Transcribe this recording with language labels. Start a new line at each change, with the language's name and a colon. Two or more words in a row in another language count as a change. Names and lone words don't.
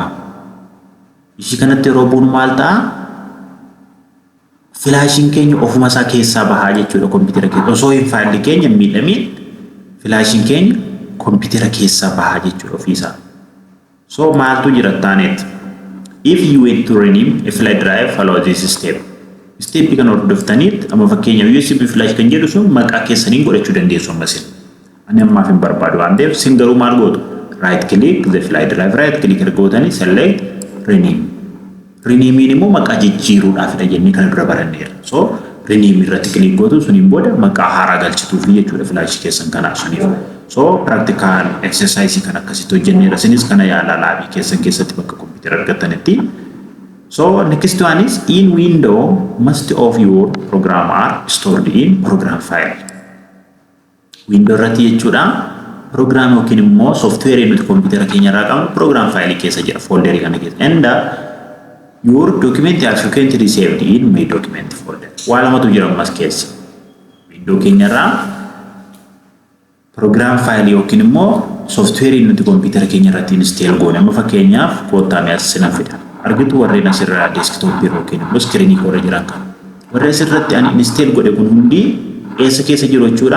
Oromo: Ishii kanatti yeroo bu'uun maal ta'a? Filaashiin keenya ofuma isaa keessaa bahaa jechuudha kompiitara keessa. Osoo hin faayilli keenya miidhamiin filaashiin keenya kompiitara keessaa bahaa jechuudha ofiisaa. So maaltu jira taanetti?
English: If you want to rename a flash drive, follow this step.
Oromo: Step kan hordoftaniit amma fakkeenyaaf USB flash kan jedhu sun maqaa keessaniin godhachuu dandeessu ammasin. Ani ammaaf hin barbaadu waan ta'eef sin garuu maal gootu?
English: Right click the flash drive, right click
Oromo: erga gootanii
English: select rename.
Oromo: Renameen immoo maqaa jijjiiruudhaafidha jennee kana dura baranneera. So rename irratti click gootu suniin booda maqaa haaraa galchituuf jechuudha flash keessan kanaaf suniif. So
English: practical exercise
Oromo: kan akkasitti hojjenneera. Sinis kana yaalaa laabii keessatti bakka kompiitara argattanitti.
English: So next one is in window most of your program are stored in program file.
Oromo: Window irratti jechuudha program yookiin immoo software nuti kompiitara keenya irraa qabnu
English: program file
Oromo: keessa jira folder kana keessa.
English: And your document are frequently saved in my document folder.
Oromo: Waa lamatu jira ammas keessa. Window keenya irraa
English: program file
Oromo: yookiin immoo software nuti kompiitara keenya irratti install goone. Amma fakkeenyaaf koottaa mi'as sinan fida. Argitu warreen asirraa desktop yookiin immoo screen irra jiran kan. Warreen asirratti ani install godhe kun hundi eessa keessa jiru jechuudha?